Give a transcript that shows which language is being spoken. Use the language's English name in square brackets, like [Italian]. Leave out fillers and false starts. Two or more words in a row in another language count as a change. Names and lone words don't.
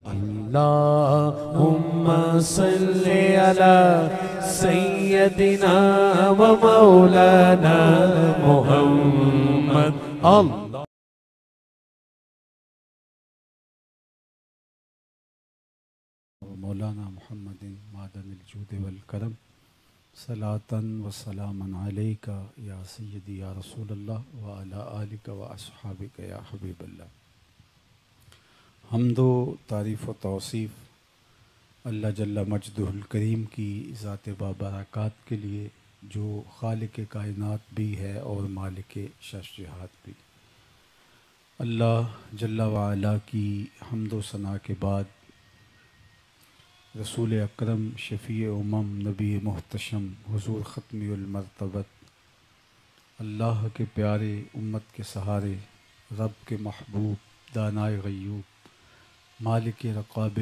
[Arabic] اللهم صل على سيدنا ومولانا محمد اللہ مولانا محمد معدن الجود والکرم صلاۃً و سلامًا علیک یا سیدی یا رسول اللہ وعلی آلک و اصحابک یا حبیب اللہ۔ [Urdu] حمد و تعریف و توصیف [Arabic] اللہ جل مجدہ الکریم [Urdu] کی ذات بابرکات کے لیے جو خالق کائنات بھی ہے اور مالک شش جہات بھی۔ [Arabic] اللہ جل وعلا [Urdu] کی حمد و ثنا کے بعد رسول اکرم شفیع امم نبی محتشم حضور ختمی المرتبت اللہ کے پیارے امت کے سہارے رب کے محبوب دانائے غیوب مالک رقاب